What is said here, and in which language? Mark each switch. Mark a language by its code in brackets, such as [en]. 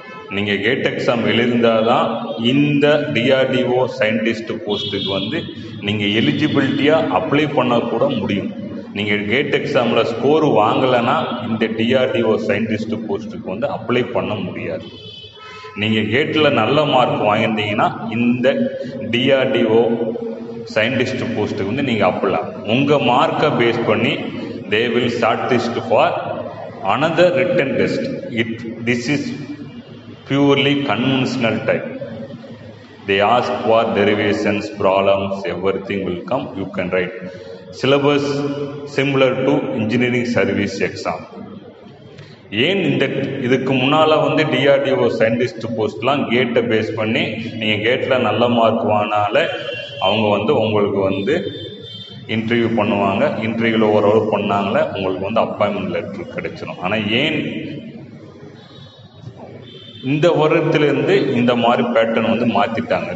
[ta] நீங்கள் gate exam எழுந்தால் தான் இந்த DRDO சயின்டிஸ்ட் போஸ்ட்டுக்கு நீங்கள் எலிஜிபிலிட்டியாக அப்ளை பண்ணக்கூட முடியும். நீங்கள் கேட் எக்ஸாமில் ஸ்கோர் வாங்கலைன்னா இந்த DRDO சயின்டிஸ்ட் போஸ்ட்டுக்கு அப்ளை பண்ண முடியாது. நீங்கள் கேட்டில் நல்ல மார்க் வாங்கியிருந்தீங்கன்னா இந்த DRDO சயின்டிஸ்ட் போஸ்ட்டுக்கு நீங்கள் அப்ளை. உங்கள் மார்க்கை பேஸ் பண்ணி [en] they will shortlist for another written test. This is purely conventional type. They ask for derivations, problems, everything will come. You can write. Syllabus similar to engineering service exam. [ta] ஏன் இதுக்கு முன்னால் DRDO scientist போஸ்ட்லாம் கேட்டை base பண்ணி நீங்கள் கேட்டில் நல்ல mark வாங்கினால அவங்க உங்களுக்கு இன்டர்வியூ பண்ணுவாங்க. இன்டர்வியூவில் ஓரளவு பண்ணாங்களே உங்களுக்கு அப்பாயின்மெண்ட் லெட்டர் கிடைச்சிடும். ஆனால் ஏன் இந்த வருடத்துலேருந்து இந்த மாதிரி பேட்டர்ன் மாற்றிட்டாங்க?